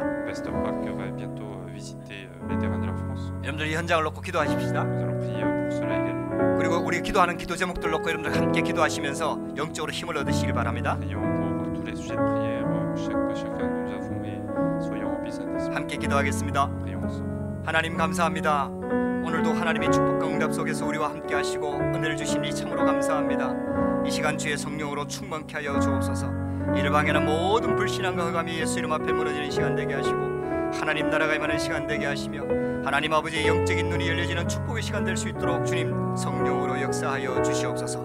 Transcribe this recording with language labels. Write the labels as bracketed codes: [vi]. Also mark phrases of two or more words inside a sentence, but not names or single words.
[fr] Pasteur Park va bientôt visiter les terrains de la France. [ko] 여러분들 이 현장을 놓고 기도하십시다. [fr] Nous allons prier pour cela également. [ko] 그리고 우리 기도하는 기도 제목들 놓고 여러분들 함께 기도하시면서 영적으로 힘을 얻으시길 바랍니다. [fr] Prions pour tous les sujets de prière, chacun nous avons et soyons remplis de Saint-Esprit. [ko] 함께 기도하겠습니다. [fr] Prions ensemble. [ko] 하나님 감사합니다. 오늘도 하나님의 축복과 응답 속에서 우리와 함께 하시고 은혜를 주시니 참으로 감사합니다. 이 시간 주의 성령으로 충만케 하여 주옵소서. 이를 방해하는 모든 불신앙과 흑암이 예수 이름 앞에 무너지는 시간 되게 하시고 하나님 나라가 임하는 시간 되게 하시며 하나님 아버지의 영적인 눈이 열려지는 축복의 시간 될 수 있도록 주님 성령으로 역사하여 주시옵소서.